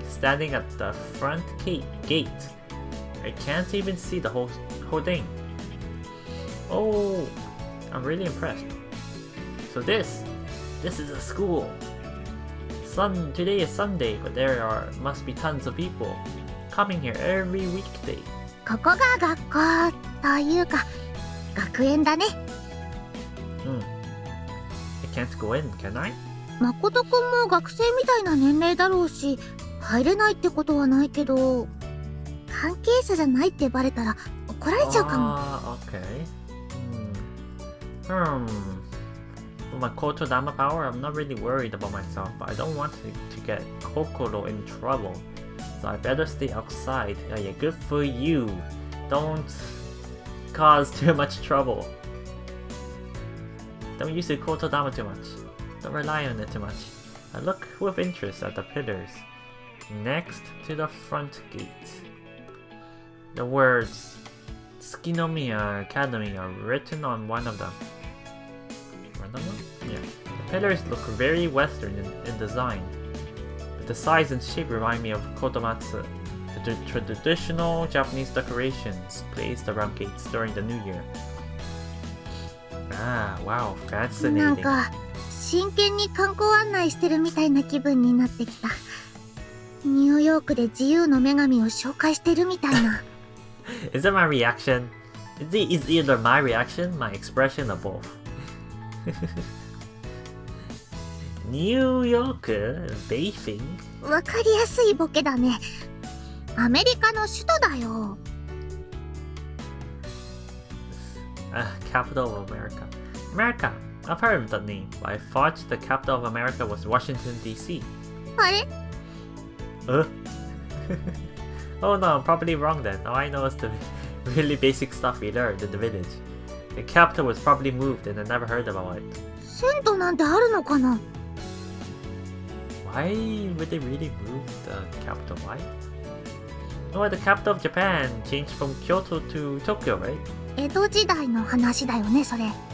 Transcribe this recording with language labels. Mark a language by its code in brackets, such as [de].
[en] Standing at the front gate, I can't even see the whole thing. Oh, I'm really impressed. So this is a school. Today is Sunday, but must be tons of people coming here every weekday. [ja] ここが学校というか学園だね。 [en] I can't go in, can I? [ja] 誠くんも学生みたいな年齢だろうし、入れないってことはないけど、関係者じゃないってバレたら怒られちゃうかも。 [en] Okay. With my Kotodama power, I'm not really worried about myself, but I don't want to get Kokoro in trouble. So I better stay outside. Yeah, good for you. Don't cause too much trouble. Don't use the Kotodama too much. Don't rely on it too much. I look with interest at the pillars next to the front gate. The words Tsukinomiya Academy are written on one of them. Yeah. The pillars look very Western in design, but the size and shape remind me of Kotomatsu, the traditional Japanese decorations placed around gates during the New Year. Ah, wow, [ja] なん [en] fascinating. [ja] か真剣に観光案内してるみたいな気分になってきた。ニューヨークで自由の女神を紹介してるみたいな。 [en] Is that my reaction? Is either my reaction, my expression, or both? New York bathing? [ja] わかりやすいボケだね。アメリカの首都だよ。 [en] Capital of America. America. I've heard of that name, but I thought the capital of America was Washington, D.C. [ja] あれ [en] Oh no, I'm probably wrong then. All I know is the really basic stuff we learned in the village. The capital was probably moved and I never heard about it. [ja] 銭湯なんてあるのかな。 [en] Why would they really move the capital? Why? Oh, the capital of Japan changed from Kyoto to Tokyo, right? [ja] 江戸時代の話だよね、それ。